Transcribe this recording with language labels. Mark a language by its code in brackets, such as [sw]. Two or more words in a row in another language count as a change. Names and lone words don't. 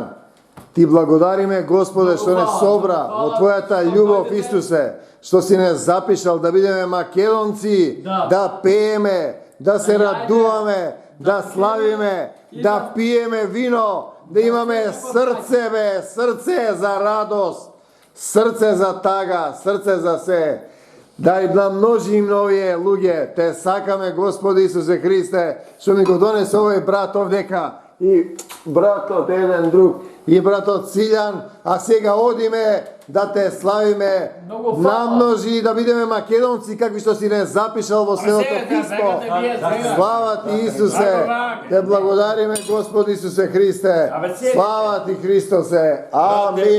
[mk] Ти благодариме, Господе, што не собра во Твојата љубов, Исусе, што си не запишал да бидеме македонци, да пееме, да се радуваме, да славиме, да пиеме вино, да имаме срце, бе, срце за радост, срце за тага, срце за се. Да и намножим овие луѓе, те сакаме, Господи Исусе Христе, што ми го донесе овој брат овдека, и брат од један друг и брат од Циљан, a сега одиме да те славиме, намножи да бидеме македонци какви што си не запишал во Светото писмо. Слава ти Исусе, те благодариме Господи Исусе Христе. Слава ти Христосе. Амин.